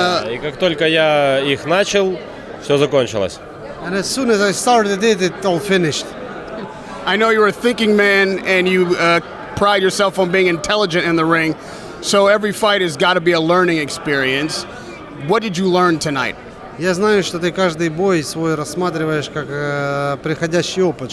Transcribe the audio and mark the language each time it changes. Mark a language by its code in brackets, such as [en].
[ru] И как только я их начал, все закончилось. [en] And as soon as I started it all finished. I know you're a thinking man and you pride yourself on being intelligent in the ring, so every fight has got to be a learning experience. What did you learn tonight? [ru] Я знаю, что ты каждый бой свой рассматриваешь как приходящий опыт.